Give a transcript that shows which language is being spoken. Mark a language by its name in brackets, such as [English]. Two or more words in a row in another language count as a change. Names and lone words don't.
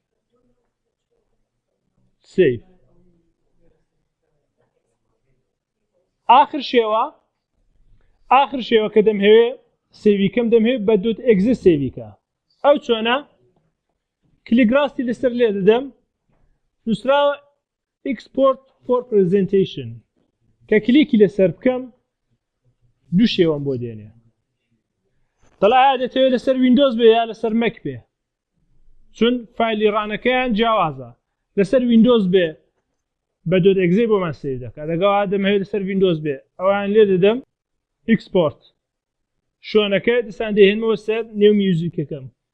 [Central Kurdish] سێڤ آخر شێوە کە دەمهەوێ سێڤیکەم دەمهەوێ بە .exe سێڤیکە ئەو چۆنە کلیک ڕاستی لەسەر لێ دەدەم نووسراوە [English] export for presentation [Central Kurdish] کە کلیکی لەسەر بکەم دوو شێوەم بۆ دێنێ دەڵا دەتەوێت لەسەر ویندۆز بێ یا لەسەر مەک بێ چون فایلی ڕانەکەیان جیاوازە لەسەر ویندۆز بێ بە .exe بۆمان سێڤ دەکات دەگەڵا دەمهەوێت لەسەر ویندۆز بێ ئەویان لێ دەدەم ئێکسپۆرت شوێنەکە دەسان دەهێنمەوە سەر نێو میوزیکەکەم